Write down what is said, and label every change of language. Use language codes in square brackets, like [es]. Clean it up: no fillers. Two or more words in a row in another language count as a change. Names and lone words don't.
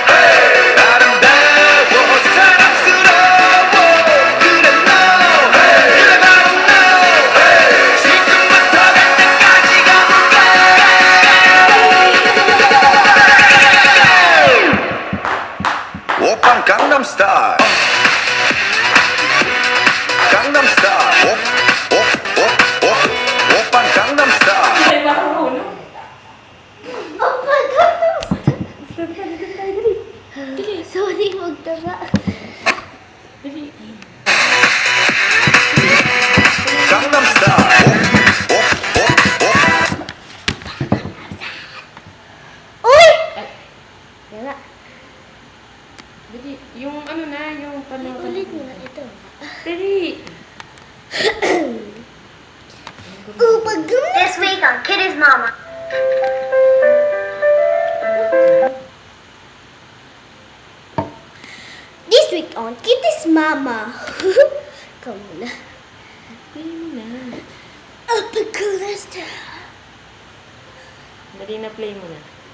[ko] 아름다워 사랑스러워 그래 너 그래 바로 너 지금부터 갈 때까지 오빤 강남스타일 강남스타일 오빤 강남스타일 [tl] Ay, marunong. Opa, ganun. Sorry, magtaba. Dali. [ko] 강남스타일 [tl] Uy! Yan nga. Dali. Yung ano na, yung panood. Ulit mo na ito. Dali. Opa, ganun. [en] This week on Kitty's Mama. This week on Kitty's Mama. [tl] Ikaw muna. Play mo na. Opa, coolest. Dali na play mo na.